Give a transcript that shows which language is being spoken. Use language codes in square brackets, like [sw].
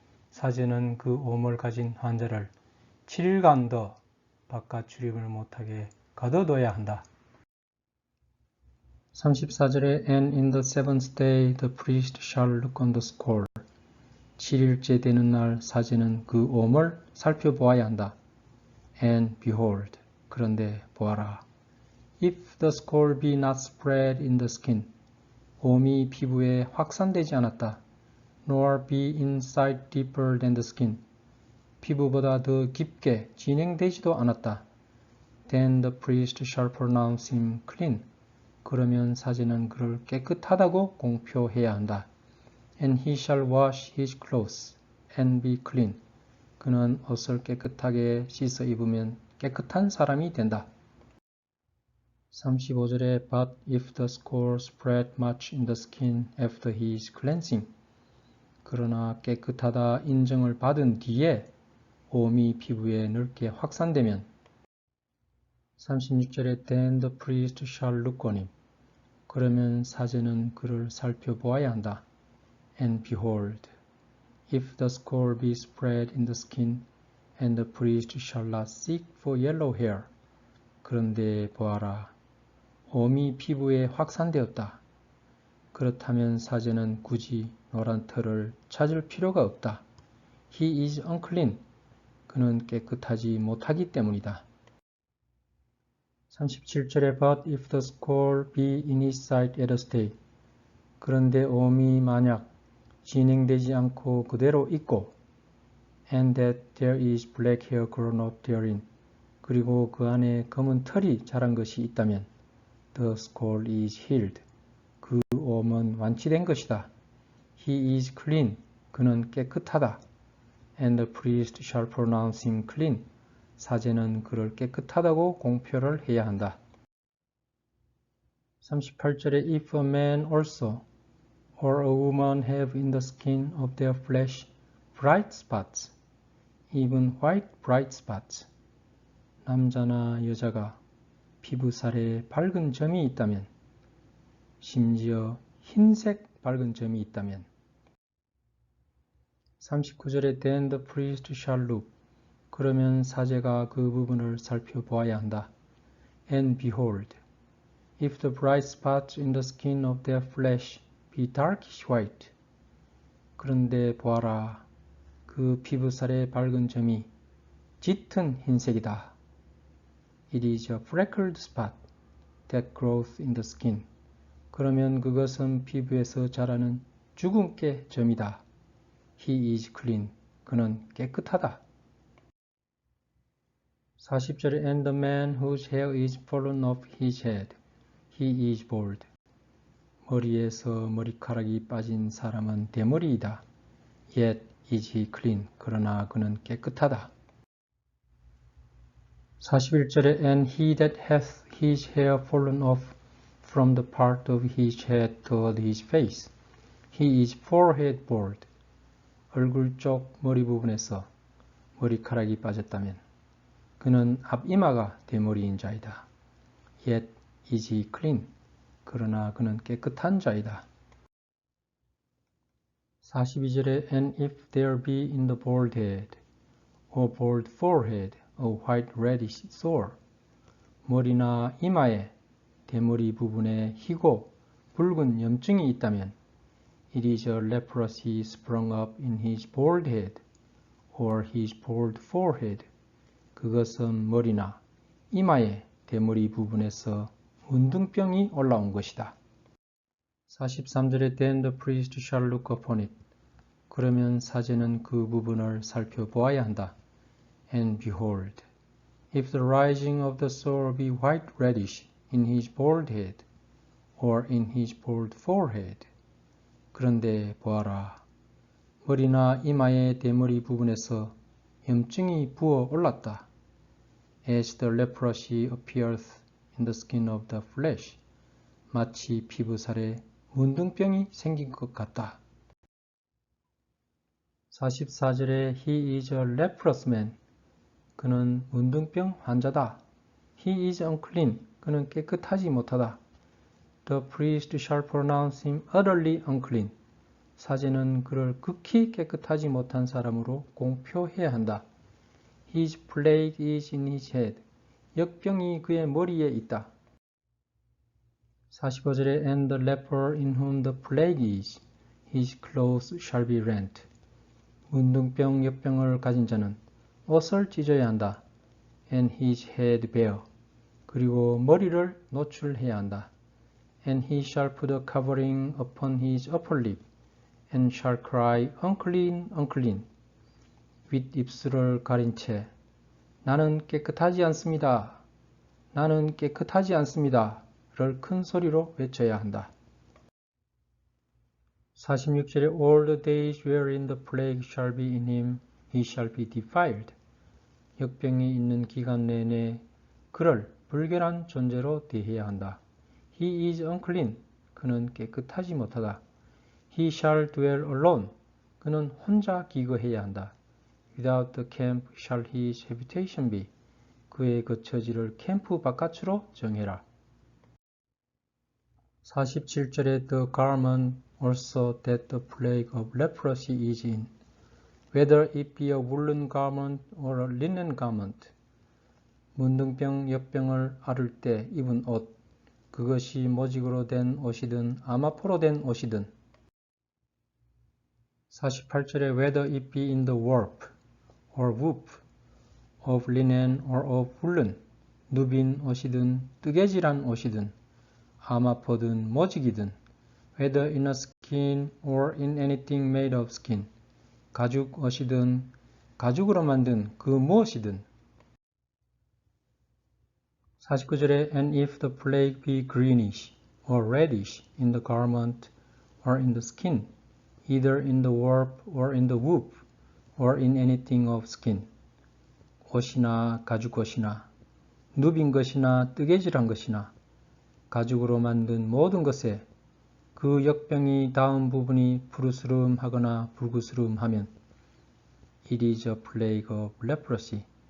[ko] 사제는 그 옴을 가진 환자를 7일간 더 바깥 출입을 못하게 가둬둬야 한다. [en] 34절에 And in the seventh day the priest shall look on the scole. [ko] 7일째 되는 날 사제는 그 옴을 살펴보아야 한다. [en] And behold, [ko] 그런데 보아라. [en] If the scole be not spread in the skin, [ko] 옴이 피부에 확산되지 않았다. [en] Nor be inside deeper than the skin, [ko] 피부보다 더 깊게 진행되지도 않았다. [en] Then the priest shall pronounce him clean. [ko] 그러면 사제는 그를 깨끗하다고 공표해야 한다. [en] And he shall wash his clothes and be clean. [ko] 그는 옷을 깨끗하게 씻어 입으면 깨끗한 사람이 된다. [en] 35절에 But if the scole spread much in the skin after his cleansing. [ko] 그러나 깨끗하다 인정을 받은 뒤에 옴이 피부에 넓게 확산되면 36절에 [en] Then the priest shall look on him. [ko] 그러면 사제는 그를 살펴보아야 한다. [en] And behold, if the scole be spread in the skin, and the priest shall not seek for yellow hair. [ko] 그런데 보아라, 옴이 피부에 확산되었다. 그렇다면 사제는 굳이 노란 털을 찾을 필요가 없다. [en] He is unclean. [ko] 그는 깨끗하지 못하기 때문이다. [en] 37절에 But if the scole be in his sight at a state. [ko] 그런데 옴이 만약 진행되지 않고 그대로 있고 [en] and that there is black hair grown up therein. [ko] 그리고 그 안에 검은 털이 자란 것이 있다면 [en] the scole is healed. [ko] 그 옴은 완치된 것이다. [en] He is clean. [ko] 그는 깨끗하다. [en] And the priest shall pronounce him clean. [ko] 사제는 그를 깨끗하다고 공표를 해야 한다. [en] 38절에 if a man also or a woman have in the skin of their flesh bright spots, even white bright spots. [ko] 남자나 여자가 피부살에 밝은 점이 있다면, 심지어 흰색 밝은 점이 있다면. [en] 39절에 then the priest shall look. [ko] 그러면 사제가 그 부분을 살펴보아야 한다. [en] And behold, if the bright spots in the skin of their flesh be darkish white. [ko] 그런데 보아라, 그 피부살의 밝은 점이 짙은 흰색이다. [en] It is a freckled spot that grows in the skin. [ko] 그러면 그것은 피부에서 자라는 주근깨 점이다. [en] He is clean. [ko] 그는 깨끗하다. [en] 40절에 and the man whose hair is fallen off his head, he is bald. [ko] 머리에서 머리카락이 빠진 사람은 대머리이다. [en] Yet is he clean. [ko] 그러나 그는 깨끗하다. [en] 41절에 and he that hath his hair fallen off from the part of his head toward his face, he is forehead bald. [ko] 얼굴 쪽 머리 부분에서 머리카락이 빠졌다면 그는 앞이마가 대머리인 자이다. [en] Yet is he clean. [ko] 그러나 그는 깨끗한 자이다. [en] 42절에 and if there be in the bald head or bald forehead a white reddish sore. [ko] 머리나 이마에 대머리 부분에 희고 붉은 염증이 있다면 [en] it is a leprosy sprung up in his bald head or his bald forehead. [ko] 그것은 머리나 이마에 대머리 부분에서 문둥병이 올라온 것이다. [en] 43절에 then the priest shall look upon it. [ko] 그러면 사제는 그 부분을 살펴보아야 한다. [en] And behold, if the rising of the sore be white reddish in his bald head or in his bald forehead. [ko] 그런데 보아라, 머리나 이마의 대머리 부분에서 염증이 부어 올랐다. [en] As the leprosy appeareth in the skin of the flesh. [ko] 마치 피부살에 문둥병이 생긴 것 같다. [en] 44절에 he is a leprous man. [ko] 그는 문둥병 환자다. [en] He is unclean. [ko] 그는 깨끗하지 못하다. [en] The priest shall pronounce him utterly unclean. [ko] 사제는 그를 극히 깨끗하지 못한 사람으로 공표해야 한다. [en] His plague is in his head. [ko] 역병이 그의 머리에 있다. [en] 45절에 and the leper in whom the plague is, his clothes shall be rent. [ko] 문둥병 역병을 가진 자는 옷을 찢어야 한다. [en] And his head bare. [ko] 그리고 머리를 노출해야 한다. [en] And he shall put a covering upon his upper lip, and shall cry, unclean, unclean. [ko] 윗입술을 가린 채 나는 깨끗하지 않습니다. 나는 깨끗하지 않습니다. 를 큰 소리로 외쳐야 한다. [en] 46절에 all the days wherein the plague shall be in him, he shall be defiled. [ko] 역병이 있는 기간 내내 그를 불결한 존재로 대해야 한다. [en] He is unclean. [ko] 그는 깨끗하지 못하다. [en] He shall dwell alone. [ko] 그는 혼자 기거해야 한다. [en] Without the camp shall his habitation be. [ko] 그의 거처지를 캠프 바깥으로 정해라. [en] 47절에 the garment also that the plague of leprosy is in, whether it be a woolen garment or a linen garment. [ko] 문둥병, 역병을 앓을 때 입은 옷, 그것이 모직으로 된 옷이든 아마포로 된 옷이든. [en] 48절에 whether it be in the warp or woof of linen or of woolen, [ko] 누빈 옷이든 뜨개질한 옷이든 아마포든 모직이든, [en] whether in a skin or in anything made of skin, [ko] 가죽 옷이든 가죽으로 만든 그 무엇이든. [en] 49절에 and if the plague be greenish or reddish in the garment or in the skin, either in the warp or in the woof or in anything of skin. [ko] 옷이나 가죽 옷이나 누빈 것이나 뜨개질한 것이나 가죽으로 만든 모든 것에 그 역병이 닿은 부분이 푸르스름하거나 붉으스름하면 [en] It is a plague of leprosy.